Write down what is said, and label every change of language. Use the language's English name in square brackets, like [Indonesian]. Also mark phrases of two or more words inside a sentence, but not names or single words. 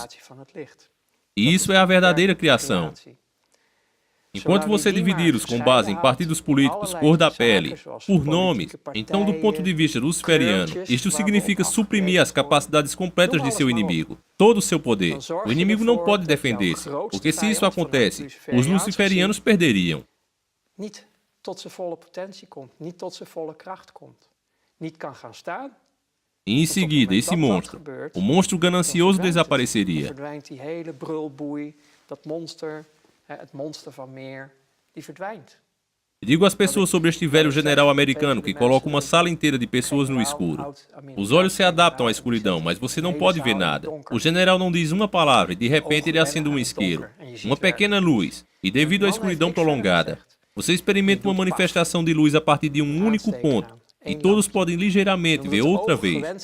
[Portuguese] E isso é a verdadeira criação. Enquanto você dividir-os com base em partidos políticos, cor da pele, por nomes, então do ponto de vista luciferiano, isto significa suprimir as capacidades completas de seu inimigo, todo o seu poder. O inimigo não pode defender-se, porque se isso acontece, os luciferianos perderiam. [Dutch] Niet tot zijn volle potentie komt, niet tot zijn volle kracht komt, niet kan gaan staan. [Portuguese] E em seguida, esse monstro, o monstro ganancioso, desapareceria. [Dutch] Verdwijnt die hele brulboei, dat monster, het monster van Meer, die verdwijnt. [Portuguese] Digo às pessoas sobre este velho general americano que coloca uma sala inteira de pessoas no escuro. Os olhos se adaptam à escuridão, mas você não pode ver nada. O general não diz uma palavra e de repente ele acende um isqueiro, uma pequena luz, e devido à escuridão prolongada, você experimenta uma manifestação de luz a partir de um único ponto, e todos podem ligeiramente ver outra vez.